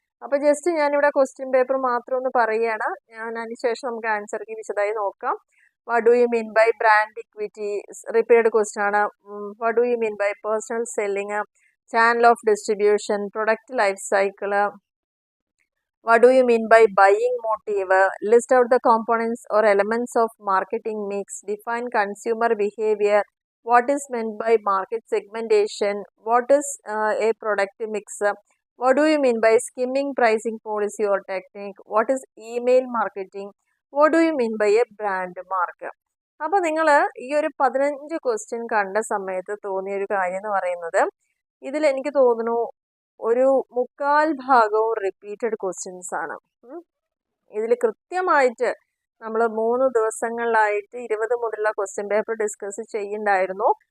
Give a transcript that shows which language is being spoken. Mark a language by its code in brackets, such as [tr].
[ml] അപ്പോൾ ജസ്റ്റ് ഞാനിവിടെ question paper മാത്രം ഒന്ന് പറയുകയാണ്. അതിന് ശേഷം നമുക്ക് ആൻസർക്ക് വിശദമായി നോക്കാം. [en] What do you mean by brand equity, repeated question ആണ്. What do you mean by personal selling, channel of distribution, product life cycle. What do you mean by buying motive? List out the components or elements of marketing mix. Define consumer behavior. What is meant by market segmentation? What is a product mix? What do you mean by skimming pricing policy or technique? What is email marketing? What do you mean by a brand mark? [ml] അപ്പോൾ നിങ്ങൾ ഈ ഒരു 15 question കണ്ട സമയത്ത് തോന്നിയൊരു കാര്യം എന്ന് പറയുന്നത്, ഇതിൽ എനിക്ക് തോന്നുന്നു ഒരു 3/4 ഭാഗവും റിപ്പീറ്റഡ് ക്വസ്റ്റ്യൻസ് ആണ്. ഇതിൽ കൃത്യമായിട്ട് നമ്മൾ 3 ദിവസങ്ങളിലായിട്ട് 20 മുതലുള്ള ക്വസ്റ്റ്യൻ പേപ്പർ ഡിസ്കസ് ചെയ്യുന്നുണ്ടായിരുന്നു.